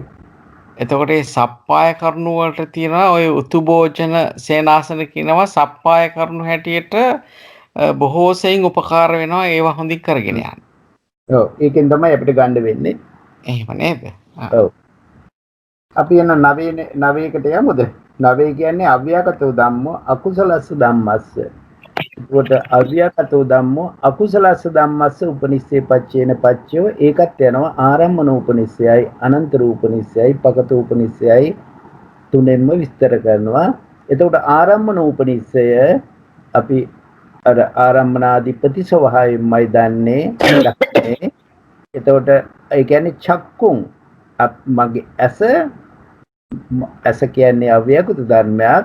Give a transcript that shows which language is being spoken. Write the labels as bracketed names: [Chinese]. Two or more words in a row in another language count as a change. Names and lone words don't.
[Sinhala] එතකොට මේ සප්පාය කරුණු වලට තියෙනවා ඔය උතුභෝජන සේනාසන කියනවා සප්පාය කරුණු හැටියට බොහෝ සෙයින් උපකාර වෙනවා ඒවා හොඳින් කරගෙන යන්න. ඔව් ඒකෙන් තමයි අපිට ගන්න වෙන්නේ. එහෙම නේද? ඔව්. අපි යන නවයකට යමුද? නවය කියන්නේ [Pali] අව්‍යාකතෝ ධම්මෝ අකුසලස්ස ධම්මස්ස. [Sinhala] ඒකට [Pali] අව්‍යාකතෝ ධම්මෝ අකුසලස්ස ධම්මස්ස උපනිස්සේ පච්චේන පච්චයෝ [Sinhala] ඒකත් යනවා ආරම්මන උපනිස්සයයි අනන්තර උපනිස්සයයි පකත උපනිස්සයයි තුනෙන්ම විස්තර කරනවා. එතකොට ආරම්මන උපනිස්සය අපි අර ආරම්මනාධිපති ස්වභාවයෙන්මයි දන්නේ. එතකොට ඒ කියන්නේ චක්කුන් මගේ ඇස කියන්නේ අව්‍යාකෘත ධර්මයක්.